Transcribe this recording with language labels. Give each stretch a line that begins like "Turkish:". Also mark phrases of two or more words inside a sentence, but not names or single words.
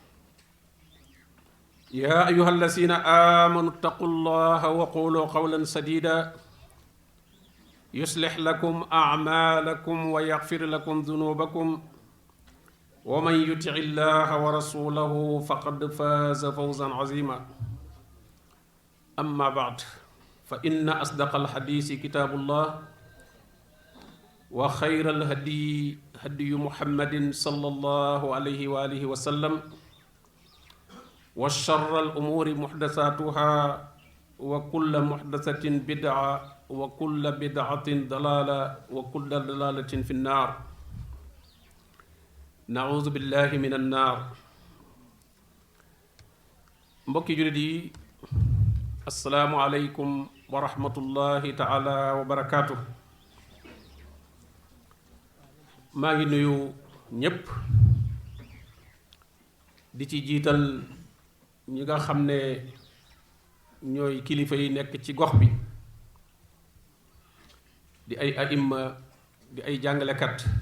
Arabic: يا أيها الذين آمنوا اتقوا الله وقولوا قولا سديدا يصلح لكم أعمالكم ويغفر لكم ذنوبكم ومن يطع الله ورسوله فقد فاز فوزا عظيما أما بعد فإن أصدق الحديث كتاب الله وخير الهدي هدي محمد صلى الله عليه وآله وسلم وشر الأمور محدثاتها وكل محدثة بدعة وكل بدعة ضلالة وكل ضلالة في النار نعوذ بالله من النار
Wolof: mbokki jullit yi
Arabic: السلام عليكم ورحمة الله تعالى وبركاته
Wolof: maa ngi nuyu ñépp di ci jiital ñi nga xam ne ñooy kilifa yi nekk ci gox bi di ay aimma di ay jàngalekat